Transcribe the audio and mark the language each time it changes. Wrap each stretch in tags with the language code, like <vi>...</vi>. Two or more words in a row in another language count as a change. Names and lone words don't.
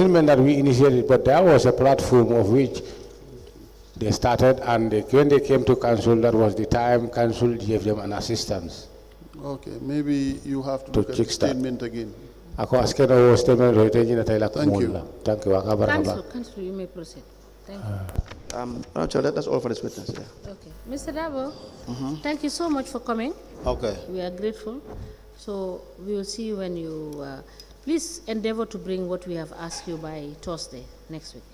<en>It doesn't mean that we initiated, but there was a platform of which They started, and when they came to council, that was the time council gave them an assistance. Okay, maybe you have to To look at the kickstart. statement again.</en> <man>Ako askena wo statement ro ite jina taila</man> <en>Thank you.</en> <man>kumula.</man> <en>Thank you.</en> <man>Akabaraba.</man> <en>Councillor, you may proceed. Thank you. Madam Chair, that's all for this witness. Yeah. Okay. Mr. Darboe, thank you so much for coming. Okay. We are grateful. So we will see you when you, please endeavor to bring what we have asked you by Thursday, next week.</en>